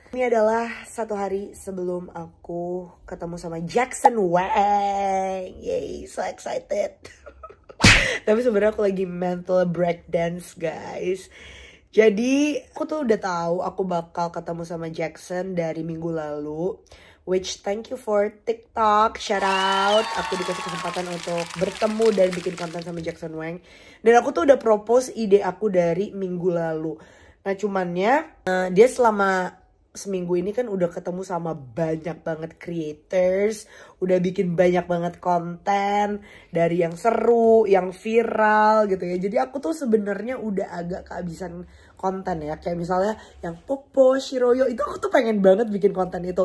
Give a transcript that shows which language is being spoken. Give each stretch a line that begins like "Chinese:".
Indonesian: Ini adalah satu hari sebelum aku ketemu sama Jackson Wang. Yay,
English: so excited.
Indonesian: Tapi sebenarnya aku lagi mental breakdance, guys. Jadi aku tuh udah tahu aku bakal ketemu sama Jackson dari minggu lalu.
English: Which thank you for TikTok, shout out.
Indonesian: Aku dikasih kesempatan untuk bertemu dan bikin konten sama Jackson Wang. Dan aku tuh udah propose ide aku dari minggu lalu. Nah cumannya dia selama seminggu ini kan udah ketemu sama banyak banget creators. Udah bikin banyak banget konten. Dari yang seru, yang viral gitu ya. Jadi aku tuh sebenarnya udah agak kehabisan konten ya, kayak misalnya yang Popo, Shiroyo, itu aku tuh pengen banget bikin konten itu.